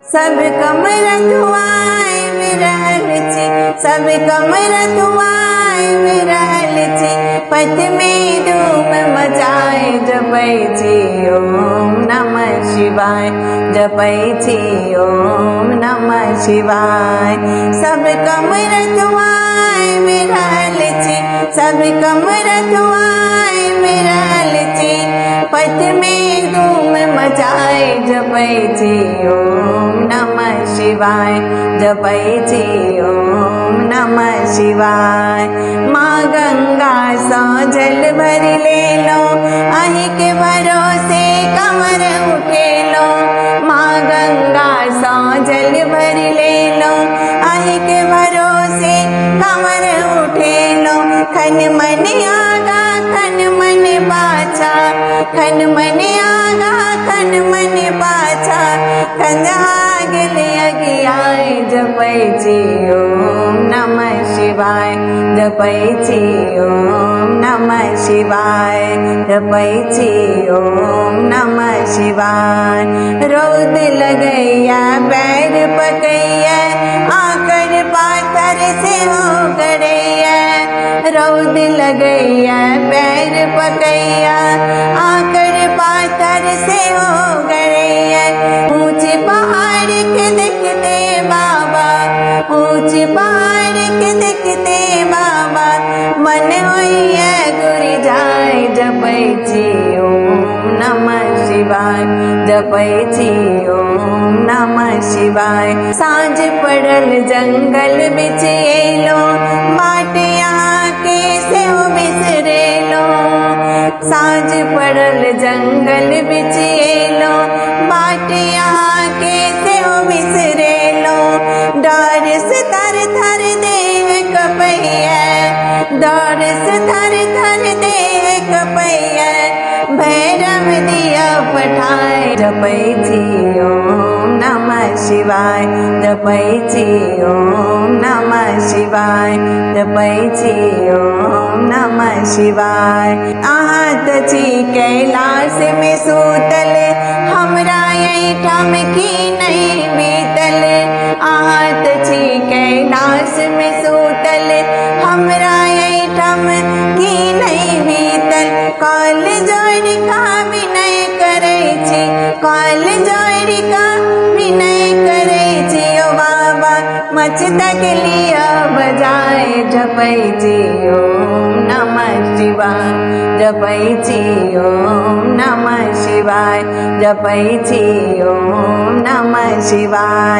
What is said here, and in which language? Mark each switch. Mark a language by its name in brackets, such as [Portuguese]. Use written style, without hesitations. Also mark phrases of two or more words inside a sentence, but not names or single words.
[Maithili] सब कमर धुआए विरहल छी, सब कमर धुआए विरहल छी, पथ में धूम मचाए जपै छी [Sanskrit] ओम नमः शिवाय, [Maithili] जपै छी [Sanskrit] ओम नमः शिवाय। [Maithili] सब कमर धुआए विरहल छी, सब कमर धुआए विरहल छी, पथ में धूम मचाए जपै छी [Sanskrit] ओम नमः शिवाय, [Maithili] जपै छी [Sanskrit] ओम नमः शिवाय। [Maithili] माँ गंगा सौ जल भर ले लो, अहि के भरोसे कमर उठे लो। माँ गंगा सौ जल भर ले लो, अहि के भरोसे कमर उठे लो। खन मन आगा खन मन पाछा, खन मन आगा खन मन पाछा, कंधा गेले अगियाए जपै छी [Sanskrit] ओम नमः शिवाय, [Maithili] जपै छी [Sanskrit] ओम नमः शिवाय, [Maithili] जपै छी [Sanskrit] ओम नमः शिवाय। [Maithili] रौद लगैया पैर पकैया, आकर पाथर से हो गड़ैया। रौद लगैया पैर पकैया, आकर पाथर से हो गड़ैया। ऊंचे पहाड़ के देखते बाबा, ऊंचे पहाड़ के देखते बाबा, मन होइया गुरी जाए जपै छी [Sanskrit] ओम नमः शिवाय, [Maithili] जपै छी [Sanskrit] ओम नमः शिवाय। [Maithili] साँझ पड़ल जंगल बिच एलो, बाट यहाँ के से हो बिसरेलो। साँझ पड़ल जंगल बिच एलो, बाट यहाँ के से हो बिसरेलो। डर से थर थर देह कपैया, डर से थर थर देह कपैया, भैरव दिया पठाए जपै छी [Sanskrit] ओम नमः शिवाय, [Maithili] जपै छी [Sanskrit] ओम नमः शिवाय, [Maithili] जपै छी [Sanskrit] ओम नमः शिवाय। [Maithili] आहत छी कैलाश में सूतल, हमरा एहिठाम की नहीं बीतल। आहत छी कैलाश में सूतल, हमरा एहिठाम की नहीं बीतल। काल जोड़ का विनय करै छी, काल जोड़ का विनय करै छी ओ बाबा, मस्तक लिया बजाए जपै छी [Sanskrit] ओम नमः शिवाय, [Maithili] जपै छी [Sanskrit] ओम नमः शिवाय, [Maithili] जपै छी [Sanskrit] ओम नमः शिवाय।